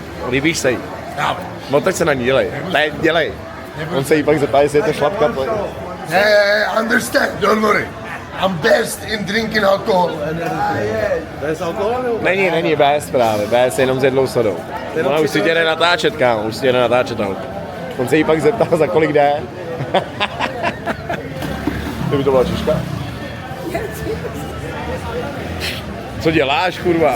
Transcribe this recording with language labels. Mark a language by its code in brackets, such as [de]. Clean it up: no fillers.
[cs] Líbíš se jí? No teď se na ní dělej. Ne, dělej. On se jí pak zeptá, jestli je to šlapka. [en] Hey, understand, don't worry. I'm best in drinking alcohol. [cs] Bez alkoholu? Není bez právě, bez jenom s jednou sodou. Ona už si tě jde natáčet, kámo, už si tě jde natáčet. On se jí pak zeptal, za kolik jde. Kdyby to byla Češka? Co děláš, kurva?